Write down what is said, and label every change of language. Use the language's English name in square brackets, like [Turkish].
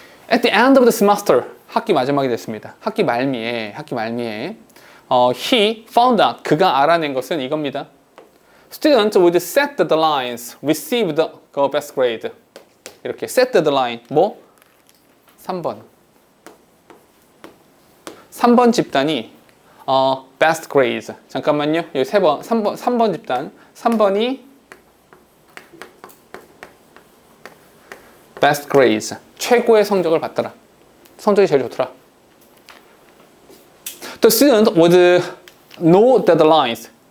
[English] At the end of the semester, [Korean] 학기 마지막이 됐습니다. 학기 말미에 [English] he found out, [Korean] 그가 알아낸 것은 이겁니다. [English] Students would set the deadlines, receive the best grade. [Korean] 이렇게 [English] set the deadline, [Korean] 뭐? 3번 집단이 [English] best grades. [Korean] 잠깐만요. 여기 3번 집단. 3번이 best grades. 최고의 성적을 받더라. 성적이 제일 좋더라. [English] The student with no deadlines.